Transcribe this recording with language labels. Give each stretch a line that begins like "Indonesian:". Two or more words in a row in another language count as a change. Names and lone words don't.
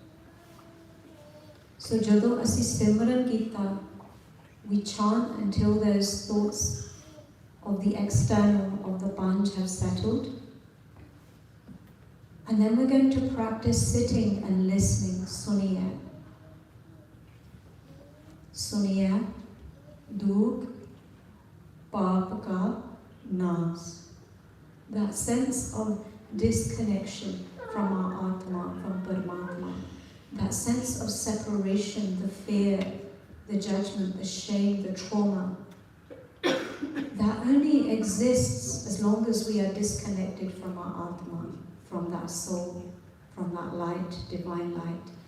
English: So
Punjabi: ਜਦੋਂ ਅਸੀਂ ਸਿਮਰਨ ਕੀਤਾ,
English: we chant until those thoughts of the external, of the panch have settled. And then we're going to practice sitting and listening, suniya.
Punjabi: ਸੁਣਿਆ, ਦੁੱਖ, ਪਾਪ ਕਾ ਨਾਸ.
English: That sense of disconnection from our Atma, from Paramatma. That sense of separation, the fear, the judgment, the shame, the trauma. That only exists as long as we are disconnected from our Atma, from that soul, from that light, divine light.